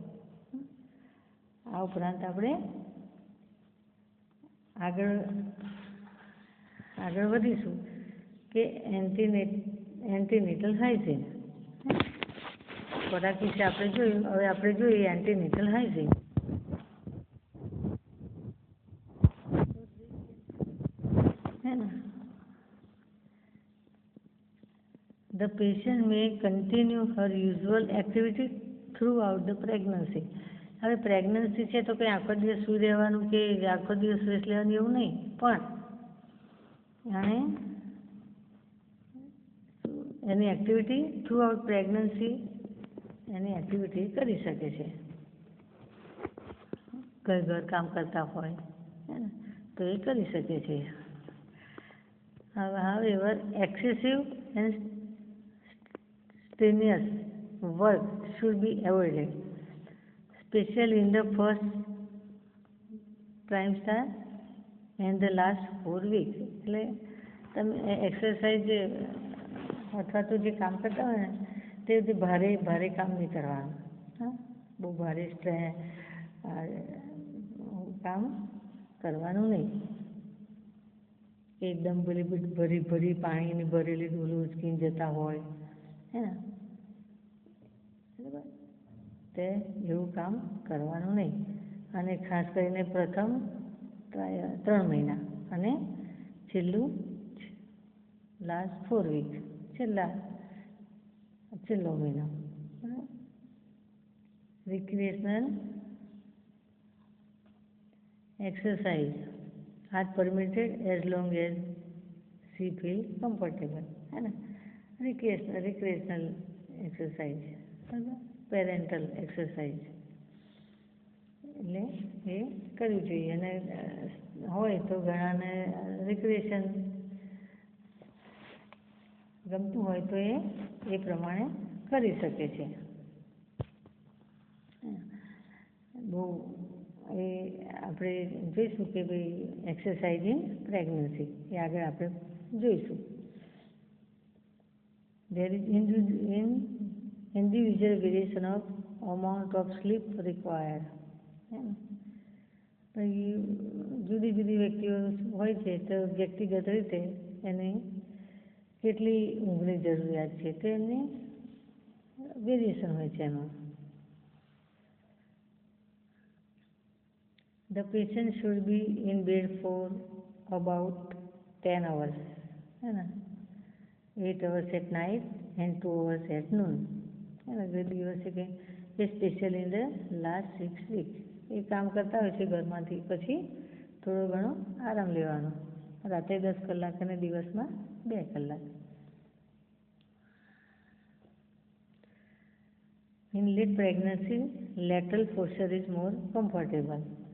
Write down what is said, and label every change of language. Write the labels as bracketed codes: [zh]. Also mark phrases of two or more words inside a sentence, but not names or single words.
[gu] આ ઉપરાંત આપણે આગળ વધીશું કે [en] antenatal hygiene. [gu] ખોરાક વિશે આપણે જોયું, હવે આપણે જોઈએ [en] antenatal hygiene. The patient may continue her usual activity throughout the pregnancy. [gu] હવે પ્રેગ્નન્સી છે તો કંઈ આખો દિવસ સૂઈ રહેવાનું કે આખો દિવસ રેસ્ટ લેવાનું એવું નહીં, પણ અને એની [en] activity throughout pregnancy [gu] એની એક્ટિવિટી કરી શકે છે. ઘર કામ કરતા હોય તો એ કરી શકે છે. [en] However, excessive and strenuous work should be avoided, especially in the first trimester and the last 4 weeks. [gu] એટલે તમે એક્સરસાઇઝ અથવા તો જે કામ કરતા હોય ને તે ભારે કામ નહીં કરવાનું. બહુ ભારે કામ કરવાનું નહીં. એકદમ ભરી પાણીની ભરેલી ડોલો ઉચકીને જતા હોય હે ને, બરાબર, તે એવું કામ કરવાનું નહીં. અને ખાસ કરીને પ્રથમ 3 મહિના અને છેલ્લું [en] last 4 week, [gu] છેલ્લો મહિનો. [en] રિક્રિએશનલ exercise are permitted as long as she feel comfortable. [hi] है ना, [en] recreational exercise, parental exercise [gu] એટલે એ કરવી જોઈએ. અને હોય તો ઘણાને રિક્રિએશન ગમતું હોય તો એ પ્રમાણે કરી શકે છે. બહુ એ આપણે જોઈશું કે ભાઈ [en] exercise in pregnancy [gu] એ આગળ આપણે જોઈશું. [en] There is individual variation of amount of sleep required. [gu] પછી જુદી વ્યક્તિઓ હોય છે તો વ્યક્તિગત રીતે એને કેટલી ઊંઘની જરૂરિયાત છે તેની વેરિએશન હોય છે એમાં. [en] The patient should be in bed for about 10 hours, [hi] है ना, [en] 8 hours at night and 2 hours at noon, [hi] है ना. [gu] જે દિવસે કે [en] specially in the last 6 weeks [gu] એ કામ કરતા હોય છે ઘરમાંથી, પછી થોડો ઘણો આરામ લેવાનો, રાતે 10 કલાક અને દિવસમાં 2 કલાક. [en] In late pregnancy, lateral posture is more comfortable.